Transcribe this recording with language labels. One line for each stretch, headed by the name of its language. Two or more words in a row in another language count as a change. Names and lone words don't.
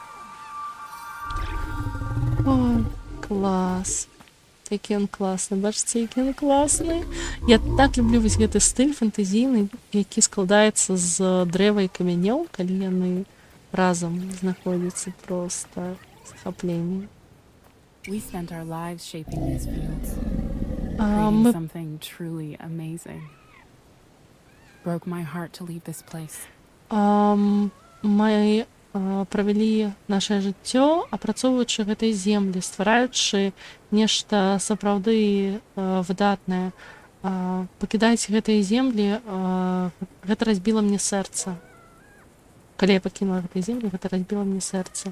Belarusian: Ой, клас. Які ён класны, бачыце, які ён класны. Я так люблю вось гэты стыль фэнтэзійны, які складаецца з дрэва і камянёў, калі яны разам знаходзяцца, проста захапленне.
English: We spent our lives shaping these fields,
Belarusian: Мы
English: creating something truly amazing. Broke my heart to leave this place.
Belarusian: мы правялі нашае жыццё, апрацоўваючы гэтай землі, ствараючы нешта сапраўды выдатнае. Пакідаць гэтыя землі, гэта разбіла мне сэрца. Калі я пакінула гэтай землі, гэта разбіла мне сэрца.